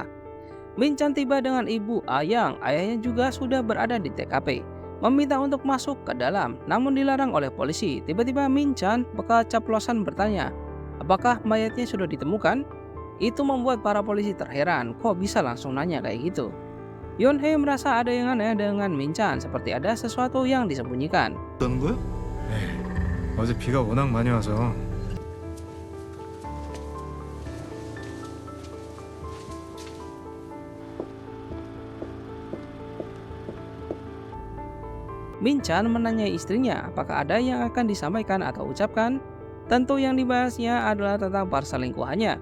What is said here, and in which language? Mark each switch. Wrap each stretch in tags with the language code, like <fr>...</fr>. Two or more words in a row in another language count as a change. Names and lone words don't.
<id>Min Chan tiba dengan ibu Ah Young, ayahnya juga sudah berada di TKP, meminta untuk masuk ke dalam, namun dilarang oleh polisi. Tiba-tiba Min Chan keceplosan bertanya, apakah mayatnya sudah ditemukan? Itu membuat para polisi terheran, kok bisa langsung nanya kayak gitu. Yoon Hee merasa ada yang aneh dengan Min Chan, seperti ada sesuatu yang disembunyikan.</id> <ko>어떤 거요? 어제 비가 워낙 많이 와서</ko> <id>Min Chan menanyai istrinya apakah ada yang akan disampaikan atau ucapkan. Tentu yang dibahasnya adalah tentang perselingkuhannya.</id>